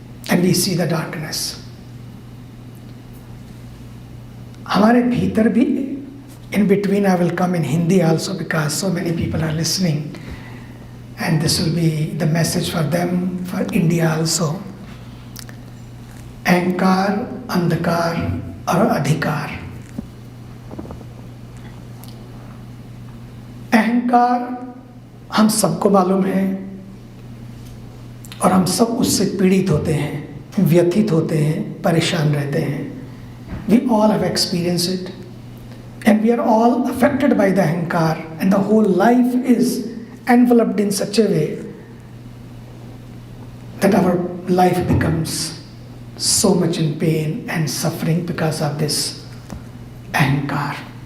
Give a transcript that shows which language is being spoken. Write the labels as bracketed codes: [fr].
[en] and we see the darkness. [hi] हमारे भीतर भी, [en] in between I will come in Hindi also because so many people are listening and this will be the message for them, for India also. [hi] अहंकार, अंधकार और अधिकार. अहंकार हम सबको मालूम है और हम सब उससे पीड़ित होते हैं, व्यथित होते हैं, परेशान रहते हैं. [en] We all have experienced it and we are all affected by the ahankar, and the whole life is enveloped in such a way that our life becomes so much in pain and suffering because of this ahankar.